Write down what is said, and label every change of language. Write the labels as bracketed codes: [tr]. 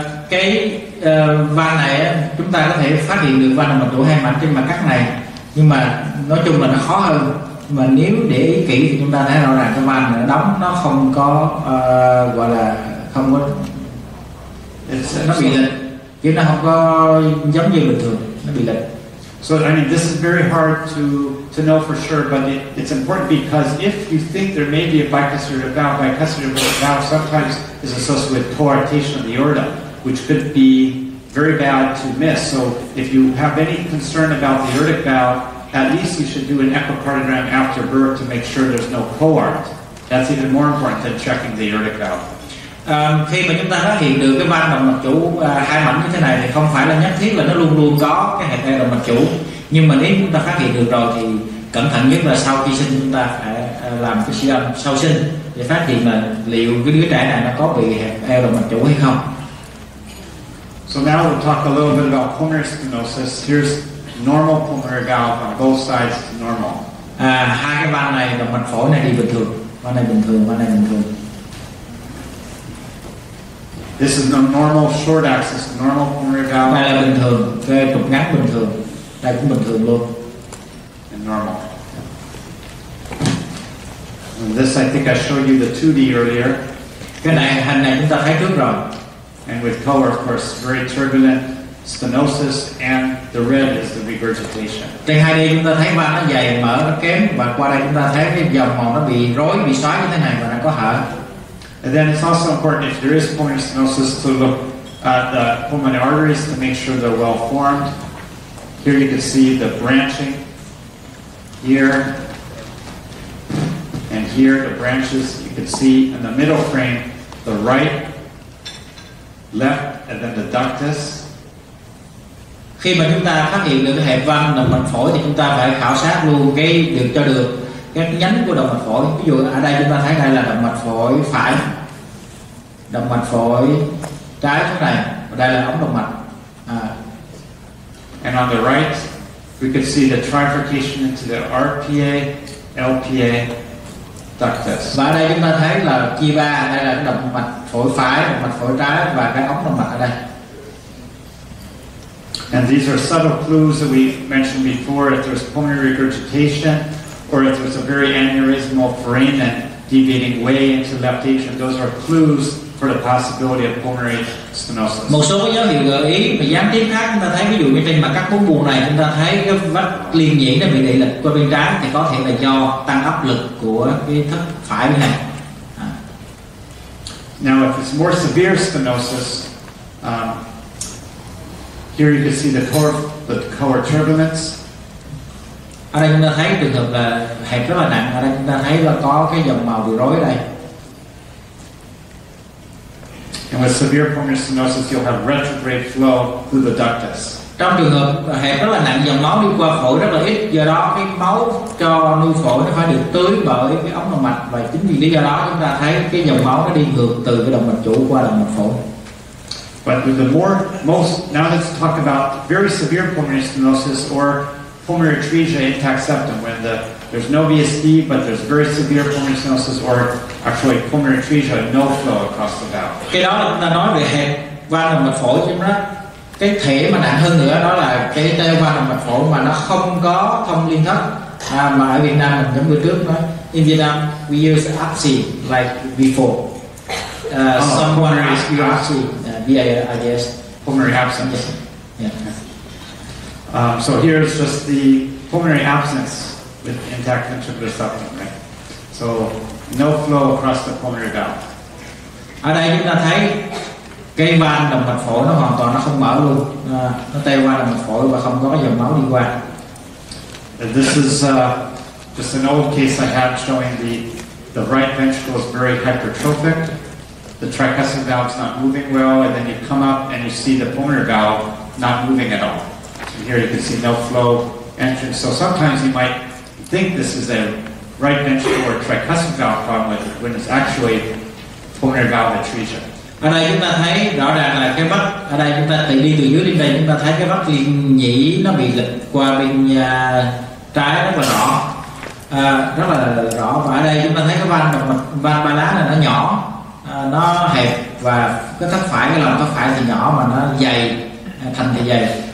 [vi] Cái van này chúng ta có thể phát hiện được van động mạch chủ hai mảnh trên mặt cắt này, nhưng mà nói chung là nó khó hơn. Mà nếu để ý kỹ thì chúng ta thấy rõ ràng cái van này nó đóng, nó không có gọi là không có, nó bị lệch, chứ nó không có giống như bình thường, nó bị lệch. [en] So I mean, this is very hard to know for sure, but it's important because if you think there may be a bicuspid aortic valve sometimes is associated with coarctation of the aorta, which could be very bad to miss. So if you have any concern about the aortic valve, at least you should do an echocardiogram after birth to make sure there's no coart. That's even more important than checking the aortic valve. [vi] Khi mà chúng ta phát hiện được cái van động mạch chủ hai mảnh như thế này thì không phải là nhất thiết là nó luôn luôn có cái hẹp eo động mạch chủ, nhưng mà nếu chúng ta phát hiện được rồi thì cẩn thận nhất là sau khi sinh chúng ta phải làm cái siêu âm sau sinh để phát hiện là liệu cái đứa trẻ này nó có bị hẹp eo động mạch chủ hay không. [en] So now we'll talk a little bit about pulmonary stenosis. Here's normal pulmonary valve on both sides normal. [vi] Hai cái van này động mạch phổi này thì bình thường, van này bình thường, van này bình thường. [en] This is the normal short axis, normal pulmonary valve. [vi] Đây là bình thường, cái trục ngắn bình thường, đây cũng bình thường luôn. [en] And normal. And this I think I showed you the 2D earlier. [vi] Cái này hình này chúng ta thấy trước rồi. [en] And with color, of course, very turbulent stenosis, and the red is the regurgitation. [vi] Trên 2D chúng ta thấy van nó dày, mở, nó kém, và qua đây chúng ta thấy cái dòng màu nó bị rối, bị xoáy như thế này và nó có hở. [en] And then it's also important, if there is pulmonary stenosis, to look at the pulmonary arteries to make sure they're well formed. Here you can see the branching here and here, the branches. You can see in the middle frame, the right, left, and then the ductus. [vi] Khi mà chúng ta phát hiện được cái hẹp van động mạch phổi thì chúng ta phải khảo sát luôn cái được các nhánh của động mạch phổi. Ví dụ ở đây chúng ta thấy đây là động mạch phổi phải, động mạch phổi trái chỗ này, và đây là ống động mạch. [en] And on the right, we could see the trifurcation into the RPA, LPA ductus. [vi] Và ở đây chúng ta thấy là chia ba, đây là động mạch phổi phải, động mạch phổi trái và cái ống động mạch ở đây. [en] And these are subtle clues that we mentioned before. If there's pulmonary regurgitation, or if there's a very aneurysmal foramen deviating way into left atrium, those are clues for the possibility of pulmonary stenosis. [vi] Một số cái dấu hiệu gợi ý và gián tiếp khác chúng ta thấy, ví dụ như trên mặt các bốn buồng này chúng ta thấy cái vách liên nhĩ nó bị đẩy lệch qua bên trái thì có thể là do tăng áp lực của cái thất phải bên này. [en] Now, if it's more severe stenosis, here you can see the color turbulence. [vi] Ở đây chúng ta thấy trường hợp là hẹp rất là nặng. Ở đây chúng ta thấy là có cái dòng màu bị rối ở đây. [en] And with severe pulmonary stenosis, you'll have retrograde flow through the ductus. [vi] Trong trường hợp hẹp rất là nặng, dòng máu đi qua phổi rất là ít, do đó cái máu cho nuôi phổi nó phải được tưới bởi cái ống động mạch, và chính vì lý do đó chúng ta thấy cái dòng máu nó đi ngược từ cái động mạch chủ qua động mạch phổi. [en] But with the now let's talk about very severe pulmonary stenosis or pulmonary atresia intact septum, when there's no VSD but there's very severe pulmonary stenosis, or actually pulmonary atresia, no flow across the valve. [vi] Cái đó là chúng ta nói về hẹp van động mạch phổi, chứ đó cái thể mà nặng hơn nữa đó là cái teo van động mạch phổi mà nó không có thông liên thất. Mà ở Việt Nam mình giống như trước nói, [en] in Vietnam we use APSI like before. Someone asked you APSI, VAIS, pulmonary absence. Yeah. So here's just the pulmonary absence with intact ventricular septum, right? So no flow across the pulmonary valve. [vi] Ở đây chúng ta thấy cái van động mạch phổi nó hoàn toàn nó không mở luôn, nó teo qua động mạch phổi và không có dòng máu đi qua. [en] And this is just an old case I had showing the right ventricle is very hypertrophic. The tricuspid valve is not moving well, and then you come up and you see the pulmonary valve not moving at all. So here you can see no flow entrance. So sometimes you might think this is a right ventricle or tricuspid valve problem when it's actually pulmonary valve atresia. [vi] Ở đây chúng ta thấy rõ ràng là cái vách, ở đây chúng ta đi từ dưới lên đây, chúng ta thấy cái vách liên nhĩ nó bị lệch qua bên trái rất là rõ, rất là rõ. Và ở đây chúng ta thấy cái van ba lá này nó nhỏ, nó hẹp, và cái thất phải, cái lòng thất phải thì nhỏ mà nó dày, thành thì dày.